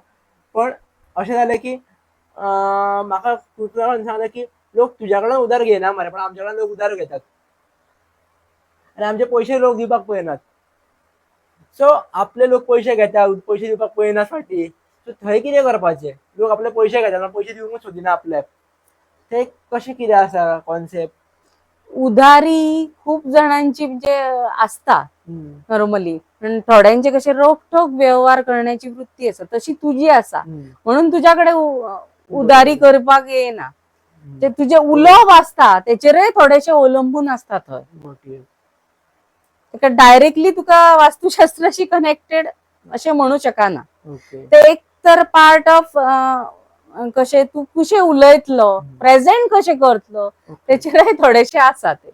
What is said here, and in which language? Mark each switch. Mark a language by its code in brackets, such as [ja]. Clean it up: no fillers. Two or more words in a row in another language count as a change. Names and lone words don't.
[kok] पण अशें जालें की म्हाका खूब जाणांनी सांगलें की लोक तुज्या कडल्यान उदार घेयना मरे, पण आमच्या कडल्यान लोक उदार घेतात आनी आमचे पयशे लोक दिवपाक पळयनात. सो आपले लोक पयशे घेतात, पयशे दिवपाक पळयनात फाटीं. सो थंय कितें करपाचें? लोक आपले पयशे घेतात, पयशे दिवंकूच सोदिना आपल्याक. ते कशें कितें आसा कॉन्सेप्ट? उधारी खूप जणांची म्हणजे असता नॉर्मली, पण थोड्यांचे कसे रोखठोक व्यवहार करण्याची वृत्ती आसा, तशी तुझी आसा, म्हणून तुझ्याकडे उधारी करपाक येना. ते तुझे उलोप आसता तेचेरय थोडेशे अवलंबून आसता थंय. डायरेक्टली तुका वास्तुशास्त्राशी कनेक्टेड अशें म्हणू शकना. ते एक तर [en] part of [kok] कशें तू कशें उलयतलो, प्रेझेंट कशें करतलो, तेचेरय थोडेशे आसा ते.